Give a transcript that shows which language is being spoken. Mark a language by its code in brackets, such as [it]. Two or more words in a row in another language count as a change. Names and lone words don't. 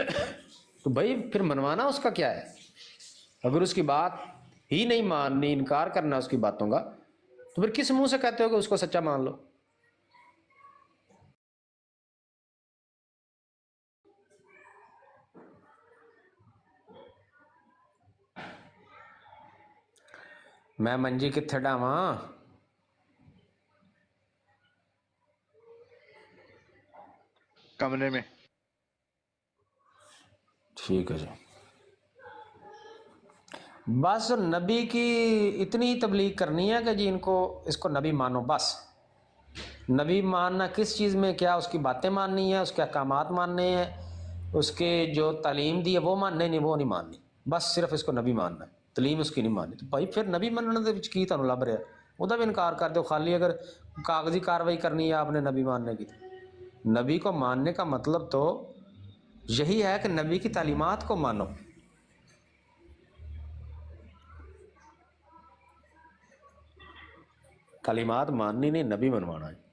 [ur] تو بھائی پھر منوانا اس کا کیا ہے؟ اگر اس کی بات ہی نہیں ماننی، انکار کرنا اس کی باتوں کا، تو پھر کس منہ سے کہتے ہو کہ اس کو سچا مان لو؟ [pa] میں منجی کتھے ڈاواں؟ [ur] کمرے میں۔ ٹھیک ہے جی، بس نبی کی اتنی تبلیغ کرنی ہے کہ جی ان کو اس کو نبی مانو بس۔ نبی ماننا کس چیز میں کیا؟ اس کی باتیں ماننی ہے، اس کے احکامات ماننے ہیں، اس کے جو تعلیم دی ہے وہ ماننے، نہیں وہ نہیں ماننی، بس صرف اس کو نبی ماننا ہے، تعلیم اس کی نہیں ماننی۔ [pa] تو بھائی پھر نبی مننے دے وچ کی تانوں لب رہا؟ [ur] وہ بھی انکار کر دو، خالی اگر کاغذی کاروائی کرنی ہے آپ نے نبی ماننے کی۔ نبی کو ماننے کا مطلب تو یہی ہے کہ نبی کی تعلیمات کو مانو۔ تعلیمات ماننی نہیں، نبی منوانا ہے۔